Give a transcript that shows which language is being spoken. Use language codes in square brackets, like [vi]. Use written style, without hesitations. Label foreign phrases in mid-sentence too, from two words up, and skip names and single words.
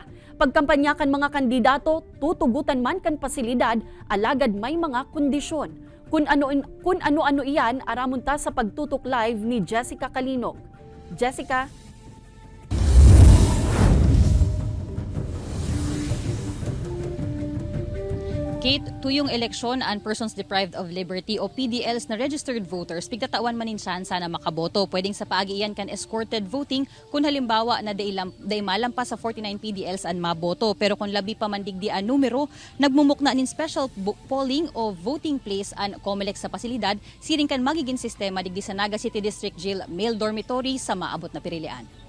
[bik] Pagkampanya kan mga kandidato, tutugutan man kan pasilidad, alagad may mga kondisyon. Kung ano-ano iyan, aramon ta sa pagtutok live ni Jessica Kalinog. Jessica? Kate, tuyong eleksyon and [en] persons deprived of liberty [bik] o PDLs na [en] registered voters, [bik] pigtatawan manin sana makaboto. Pwedeng sa paagian kan [en] escorted voting [bik] kung halimbawa na day malampas sa 49 PDLs an maboto. Pero kung labi pa mandigdi ang numero, nagmumukna nin [en] special polling [bik] o [en] voting place [bik] an COMELEC sa pasilidad, siring kan magiging sistema digdi sa Naga City District Jail [en] male dormitory [bik] sa maabot na pirilian.